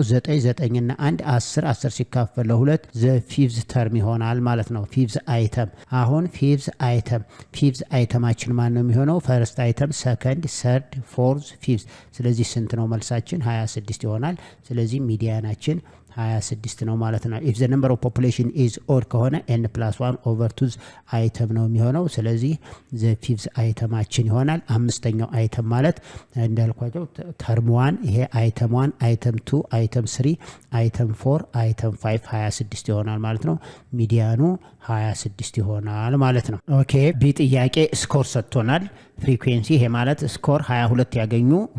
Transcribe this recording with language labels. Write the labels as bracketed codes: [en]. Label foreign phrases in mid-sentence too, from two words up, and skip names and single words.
[am] 9 እና 1 10 ሲካፈል ለ2 [en] the fifth term [am] ይሆናል ማለት ነው። [en] fifth item። [am] አሁን ፊፍዝ አይተማችን ማን ነው የሚሆነው? [en] first item፣ [am] ሰከንድ፣ ሰርድ፣ ፎርዝ፣ ፊፍዝ። ስለዚህ ስንት ነው መልሳችን? 26 ይሆናል። ስለዚህ ሚዲያናችን 26 ነው ማለት ነው። [en] if the number of population is odd [am] ከሆነ n+1 over 2 አይተም ነው የሚሆነው። ስለዚህ [en] the fifth [am] አይተማችን ይሆናል። አምስተኛው አይተም ማለት እንዳልኳቸው ተርም 1 ይሄ አይተም 1 አይተም 2 አይተም 3 አይተም 4 አይተም 5 26 ይሆናል ማለት ነው። ሚዲያኑ 26 ይሆናል ማለት ነው። ኦኬ ቢ ጥያቄ ስኮር ሰጥቶናል። ፍሪኩዌንሲ ይሄ ማለት ስኮር 22 ያገኙ